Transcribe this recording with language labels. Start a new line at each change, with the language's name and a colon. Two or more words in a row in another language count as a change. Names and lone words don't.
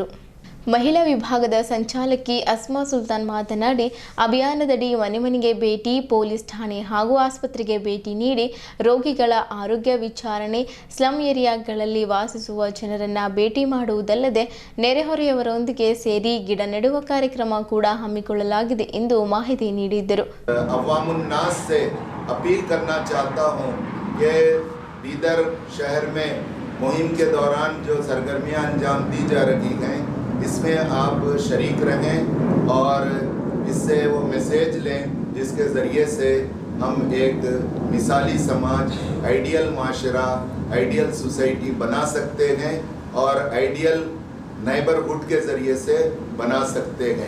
Kannada: ಮಹಿಳಾ ವಿಭಾಗದ ಸಂಚಾಲಕಿ ಅಸ್ಮಾ ಸುಲ್ತಾನ್ ಮಾತನಾಡಿ, ಅಭಿಯಾನದಡಿ ಮನೆ ಮನೆಗೆ ಭೇಟಿ, ಪೊಲೀಸ್ ಠಾಣೆ ಹಾಗೂ ಆಸ್ಪತ್ರೆಗೆ ಭೇಟಿ ನೀಡಿ ರೋಗಿಗಳ ಆರೋಗ್ಯ ವಿಚಾರಣೆ,
English: slum areas
Kannada: ವಾಸಿಸುವ ಜನರನ್ನು ಭೇಟಿ ಮಾಡುವುದಲ್ಲದೆ ನೆರೆಹೊರೆಯವರೊಂದಿಗೆ ಸೇರಿ ಗಿಡ ನೆಡುವ ಕಾರ್ಯಕ್ರಮ ಕೂಡ ಹಮ್ಮಿಕೊಳ್ಳಲಾಗಿದೆ ಎಂದು ಮಾಹಿತಿ ನೀಡಿದ್ದರು.
Urdu: مہم کے دوران جو سرگرمیاں انجام دی جا رہی ہیں، اس میں آپ شریک رہیں اور اس سے وہ میسج لیں جس کے ذریعے سے ہم ایک مثالی سماج، آئیڈیل معاشرہ,
English: ideal society
Urdu: بنا سکتے ہیں اور
English: ideal neighbourhood
Urdu: کے ذریعے سے بنا سکتے ہیں.